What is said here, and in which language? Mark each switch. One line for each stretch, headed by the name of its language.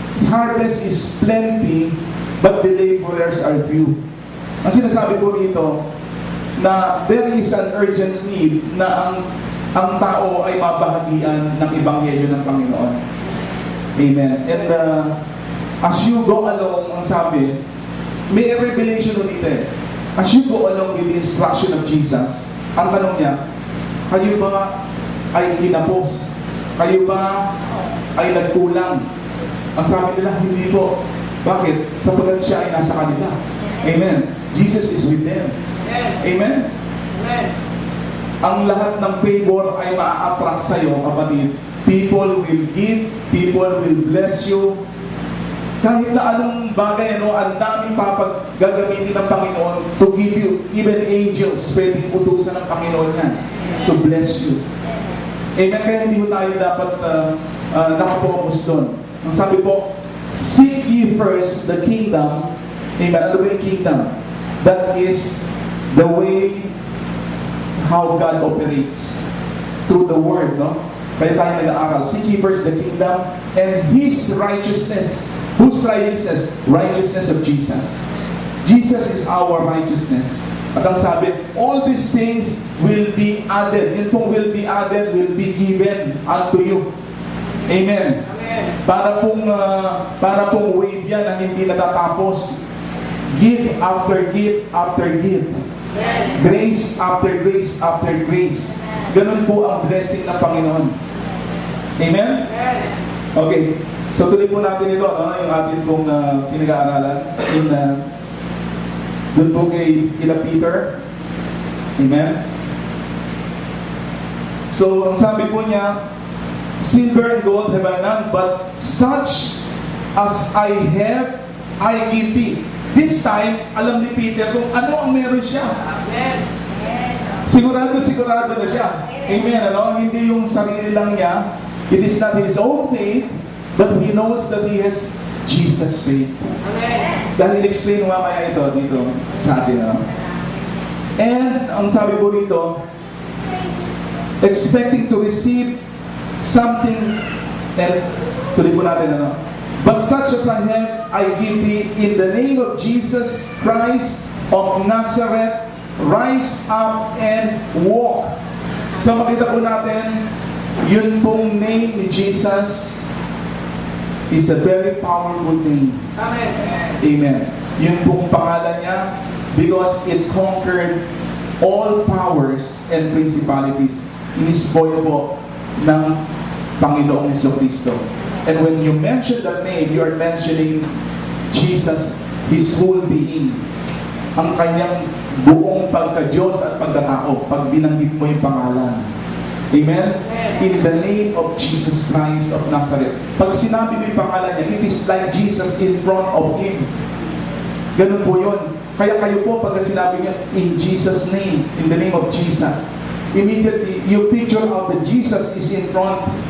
English: Harvest is plenty, but the laborers are few.
Filipino: Ang sinasabi ko dito, na
English: there is an urgent need
Filipino: na ang tao ay mabahagian ng Ebanghelyo ng Panginoon. Amen.
English: And as you go along,
Filipino: ang sabi, may revelation dito eh.
English: As you go along with the instruction of Jesus,
Filipino: ang tanong niya, kayo ba ay kinapos? Kayo ba ay nagkulang? Ang sabi nila, hindi po. Bakit? Sapagkat siya ay nasa kanila. Amen.
English: Jesus is with them.
Filipino: Amen. Ang lahat ng favor ay ma-attract sa iyo, kapatid.
English: People will give, people will bless you.
Filipino: Kahit na anong bagay, ang daming gagamitin ng Panginoon
English: to give you, even angels,
Filipino: pwedeng utusan ng Panginoon yan
English: to bless you.
Filipino: Amen. Kaya hindi mo tayo dapat nakapokus doon. Ang sabi po,
English: seek ye first the kingdom.
Filipino: Amen. Ano ba yung kingdom?
English: That is the way how God operates through the Word, no?
Filipino: Kaya tayo nag-aaral.
English: Seek ye first the kingdom and His righteousness. Whose righteousness? Righteousness of Jesus. Jesus is our righteousness.
Filipino: At ang sabi,
English: all these things will be added.
Filipino: Yun pong
English: will be added, will be given unto you. Amen.
Filipino: Para pong wave yan na hindi natatapos.
English: Give after give after give. Grace after grace after grace.
Filipino: Ganun po ang blessing ng Panginoon. Amen? Okay. So tuloy po natin ito, no? Yung atin pong pinag-aaralan. Doon po kila Peter. Amen? So ang sabi po niya,
English: silver and gold have I none, but such as I have, I give thee. This time,
Filipino: alam ni Peter kung ano ang meron siya. Amen. Sigurado na siya. Amen. Ano? Hindi yung sarili lang niya.
English: It is not his own faith, but he knows that he has Jesus' faith.
Filipino: Amen. Dahil explain mamaya ito dito sa atin. Ano?
English: And,
Filipino: ang sabi po dito,
English: expecting to receive something, and
Filipino: tuloy po natin, ano?
English: But such as I have, I give thee in the name of Jesus Christ of Nazareth, rise up and walk.
Filipino: So makita po natin, yun pong
English: name ni Jesus is a very powerful name. Amen. Amen.
Filipino: Yun pong pangalan niya
English: because it conquered all powers and principalities.
Filipino: Inispoil po ng Panginoong Jesucristo.
English: And when you mention that name, you are mentioning Jesus, His whole being.
Filipino: Ang kanyang buong pagka-Diyos at pagkatao, pag binanggit mo yung pangalan. Amen?
English: In the name of Jesus Christ of Nazareth.
Filipino: Pag sinabi mo yung pangalan niya,
English: it is like Jesus in front of Him.
Filipino: Ganun po yun. Kaya kayo po, pag sinabi niya,
English: in Jesus' name, in the name of Jesus, immediately, you picture out that Jesus is in front.